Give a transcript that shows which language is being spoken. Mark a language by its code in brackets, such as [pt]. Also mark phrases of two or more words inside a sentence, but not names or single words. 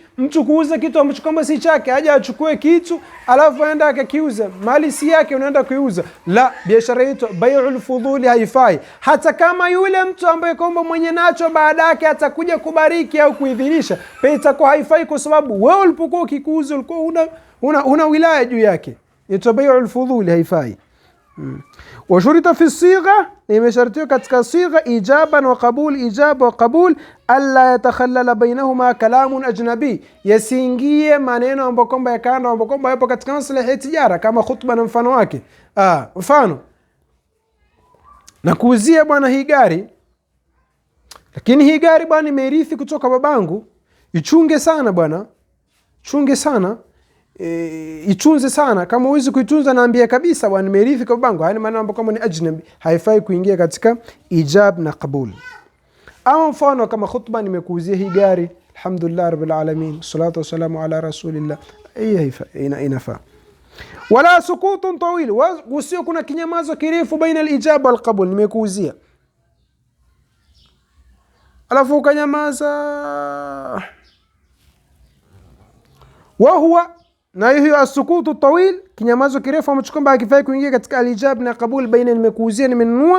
[sw] Mtu kuuza kitu ambacho kwamba si chake, aje achukue kitu alafu aenda akakiuza, mali si yake unaenda kuiuza. La, biashara hiyo [ar] بيع الفضولي [sw] haifai. Hata kama yule mtu ambaye kwamba mwenye nacho baada yake atakuja kubariki au kuidhinisha, pia itakuwa haifai, kwa sababu wewe ulipokuwa ukikuuza ulikuwa una wilaya juu yake. Ito [ar] بيع الفضولي [sw] haifai. [ar] وشرط في الصيغة [sw] imeshartiwa katika sigha [ar] إيجابا وقبول إيجاب وقبول ألا يتخلل بينهما كلام أجنبي, [sw] yasiingie maneno ambayo kwamba yakanda ambayo kwamba yapo katika maslahi ya tijara, kama khutba na mfano wake. Mfano, nakuuzia bwana hii gari, lakini hii gari bwana nimerithi kutoka babangu, ichunge sana bwana, chunge sana, itunze sana. Kama huwezi kuitunza naambia kabisa bwana nimerithi kwa babangu. Haya maana ambapo kama ni ajnabi haifai kuingia katika ijab na qabul. Ama mfano kama khutba, nimekuuzia hii gari, [ar] الحمد لله رب العالمين الصلاة والسلام على رسول الله, [sw] inafaa. [ar] ولا سكوت طويل, [sw] usio kuna kinyamazo kirefu [ar] بين الإيجاب والقبول. [sw] Nimekuuzia alafu ukanyamaza, wa huwa na hiyo [ar] السكوت طويل, [sw] kinyamazo kirefu ambacho kwamba hakifai kuingia katika alijab na qabul baina nimekuuzia nimenunua.